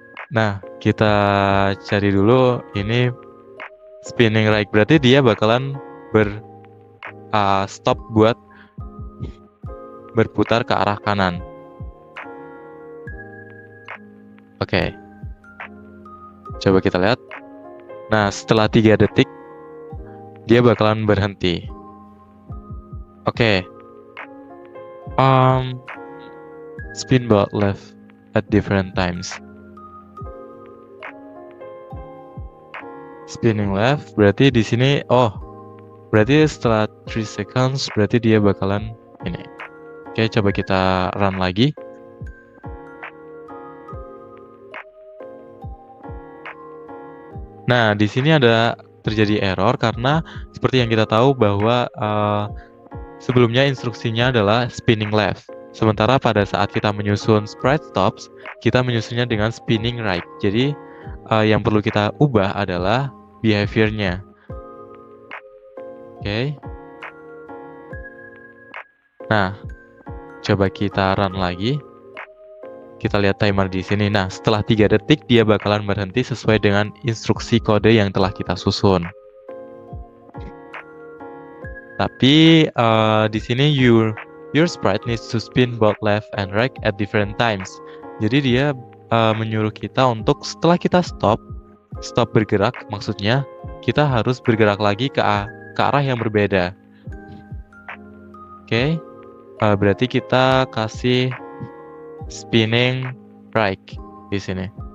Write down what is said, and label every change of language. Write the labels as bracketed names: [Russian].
[Indonesian] Nah, kita cari dulu ini spinning right, berarti dia bakalan stop buat berputar ke arah kanan. Oke. Coba kita lihat. Nah, setelah 3 detik dia bakalan berhenti. Oke. [English] Spin both left at different times. [Indonesian] Spinning left berarti di sini berarti setelah 3 seconds berarti dia bakalan ini. Oke, coba kita run lagi. Nah, di sini ada terjadi error karena seperti yang kita tahu bahwa sebelumnya instruksinya adalah spinning left. Sementara pada saat kita menyusun sprite stops, kita menyusunnya dengan spinning right. Jadi yang perlu kita ubah adalah behavior-nya. Oke. Nah, coba kita run lagi. Kita lihat timer di sini. Nah, setelah 3 detik dia bakalan berhenti sesuai dengan instruksi kode yang telah kita susun. Tapi di sini [English] your sprite needs to spin both left and right at different times. [Indonesian] Jadi dia menyuruh kita untuk setelah kita stop bergerak, maksudnya kita harus bergerak lagi ke arah yang berbeda. Oke. Berarti kita kasih spinning right di sini.